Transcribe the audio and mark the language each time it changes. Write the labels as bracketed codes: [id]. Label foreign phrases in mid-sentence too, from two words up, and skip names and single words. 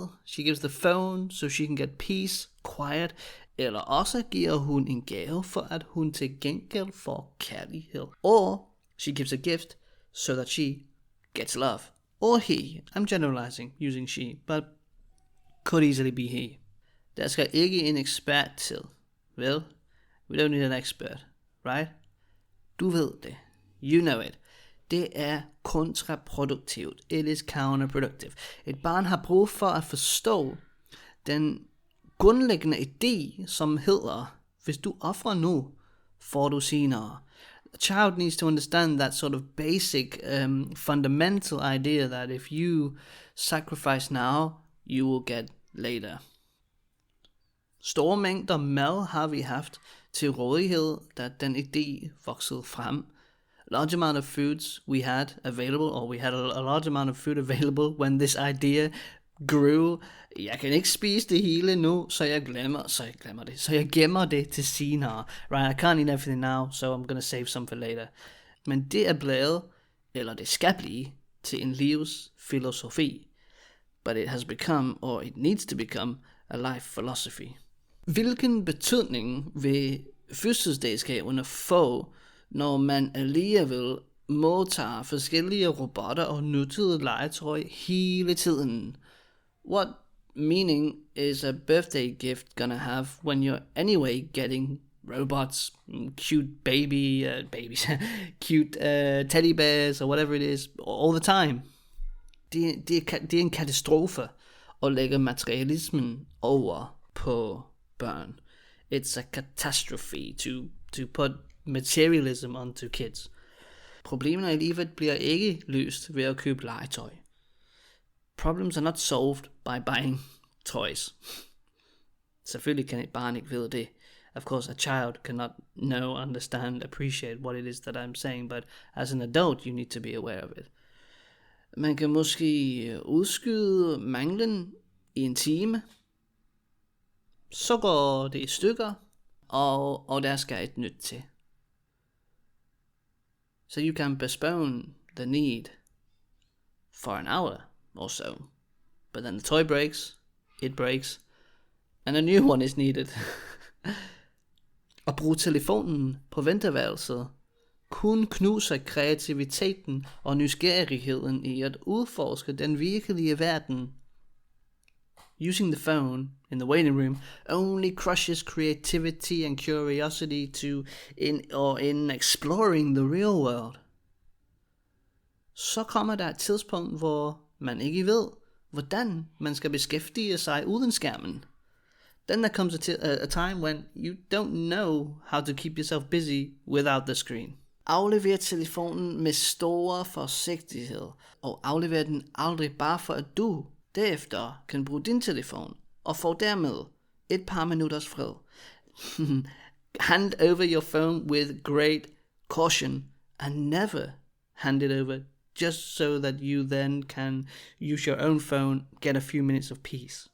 [en] She gives the phone, so she can get peace, quiet. [da] Eller også giver hun en gave, for at hun til gengæld får kærlighed. [en] Or she gives a gift, so that she gets love. Or he. I'm generalizing using she, but could easily be he. [da] Der skal ikke en ekspert til. Vel? [en] We don't need an expert, right? [da] Du ved det. [en] You know it. [da] Det er kontraproduktivt. [en] It is counterproductive. [da] Et barn har brug for at forstå den grundlæggende idé, som hedder, hvis du offrer nu, får du senere. [en] A child needs to understand that sort of basic, fundamental idea that if you sacrifice now, you will get later. [da] Store mængder mad har vi haft til rådighed, da den idé voksede frem. [en] A large amount of foods we had available, or we had a large amount of food available when this idea grew. [da] Jeg kan ikke spise det hele nu, så jeg gemmer det til senere. [en] Right, I can't eat everything now, so I'm gonna save some for later. [da] Men det er blevet, eller det skal blive, til en livsfilosofi. [en] But it has become, or it needs to become, a life philosophy. [da] Hvilken betydning vil fødselsdagsgaverne få, når man alligevel modtager forskellige robotter og nyttede legetøj hele tiden? [en] What meaning is a birthday gift gonna have when you're anyway getting robots, cute cute teddy bears or whatever it is all the time? [da] Det er en katastrofe at lægge materialismen over på børn. [en] It's a catastrophe to put materialism onto kids. [da] Problemerne i livet bliver ikke løst ved at købe legetøj. [en] Problems are not solved by buying toys. [da] Selvfølgelig kan et barn ikke vide det. [en] Of course, a child cannot know, understand, appreciate what it is that I'm saying, but as an adult, you need to be aware of it. [da] Man kan måske udskyde manglen i en time. Så går det i stykker, og der skal et nyt til. [en] So you can postpone the need for an hour or so. But then the toy breaks, it breaks, and a new one is needed. [da] At bruge telefonen på venteværelset kun knuser kreativiteten og nysgerrigheden i at udforske den virkelige verden. [en] Using the phone in the waiting room only crushes creativity and curiosity in exploring the real world. [da] Så kommer der et tidspunkt, hvor man ikke ved, hvordan man skal beskæftige sig uden skærmen. [en] Then there comes a time when you don't know how to keep yourself busy without the screen. [da] Aflever telefonen med stor forsigtighed, og aflever den aldrig bare for at du derefter kan bruge din telefon, og få dermed et par minutters fred. [en] Hand over your phone with great caution, and never hand it over just so that you then can use your own phone, get a few minutes of peace.